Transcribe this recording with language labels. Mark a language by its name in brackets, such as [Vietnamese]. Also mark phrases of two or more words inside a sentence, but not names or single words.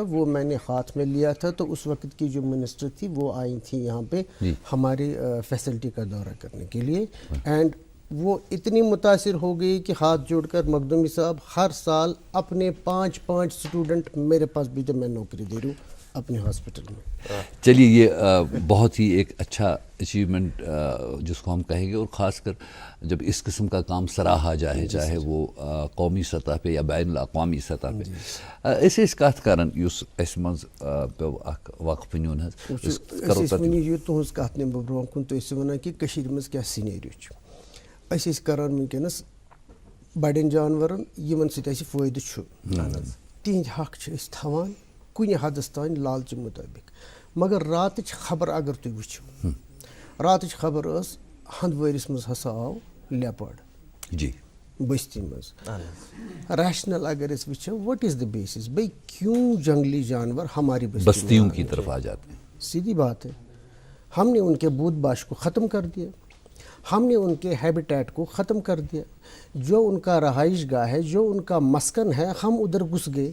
[Urdu] وہ میں نے ہاتھ میں لیا تھا تو اس وقت کی جو منسٹر تھی وہ آئی تھی یہاں پہ ہماری فیسلٹی کا دورہ کرنے کے لیے اینڈ وہ اتنی متاثر ہو گئی کہ ہاتھ جوڑ کر مخدومی صاحب ہر سال اپنے 5 اسٹوڈنٹ میرے پاس بھی میں نوکری دے رہا ہوں اپنے ہاسپٹل میں. چلیے یہ بہت ہی ایک اچھا اچیومنٹ جس کو ہم کہیں گے اور خاص کر جب اس قسم کا کام سراہا جائے چاہے وہ قومی سطح پہ یا بین الاقوامی سطح پہ. [Kashmiri] أسۍ ٲسۍ کتھ کران یُس اَسہِ منٛز پیوٚو اکھ وقفہٕ نیُن حظ أسۍ ٲسۍ وٕنی یہِ تُہٕنٛز کتھ نِمہٕ بہٕ برونٛہہ کُن تُہۍ ٲسِو وَنان کہِ کٔشیٖرِ منٛز کیٛاہ سِنیریو چھُ. أسۍ ٲسۍ کران وٕنکٮ۪نس بڑٮ۪ن جانورن یِمن سۭتۍ اَسہِ فٲیدٕ چھُ تِہنٛدۍ حق چھِ أسۍ تھاوان کُنہِ حدس تانۍ لالچہِ مُطٲبق مگر راتٕچ خبر اگر تُہۍ وٕچھِو راتٕچ خبر ٲس ہندوٲرِس منٛز ہسا آو لیپٲرڈ جی بستی منٛز. ریشنل اگر أسۍ وٕچھو [English] what is the basis [Urdu] بھائی کیوں جنگلی جانور ہماری بستیوں کی طرف آ جاتے ہیں. سیدھی بات ہے ہم نے ان کے بود باش کو ختم کر دیا ہم نے ان کے ہیبیٹیٹ کو ختم کر دیا جو ان کا رہائش گاہ ہے جو ان کا مسکن ہے ہم ادھر گھس گئے.